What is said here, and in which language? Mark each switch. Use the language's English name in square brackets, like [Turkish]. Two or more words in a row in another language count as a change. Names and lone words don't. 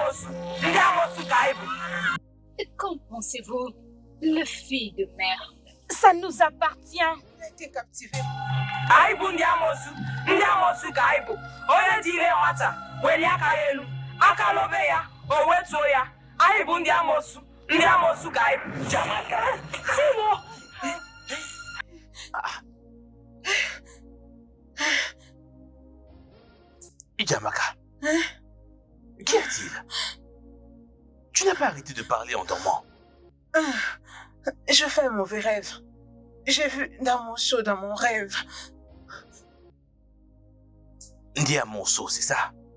[French] Qu'en pensez-vous, le fille de mère? Ça nous appartient. Il a été captivé. [Igbo] Anyị bụ ndị amosu ka anyị bụ. Onye jiri nwata welie aka ya elu, aka lobe ya, o wetuo ya. Anyị bụ ndị amosu ka anyị bụ. [French] Jamaka, Timo. Ijamaka, qu'y a-t-il? Tu n'as pas arrêté de parler en dormant. Je fais un mauvais rêve. J'ai vu Ndamonso dans mon rêve. Ndiamonso, c'est ça?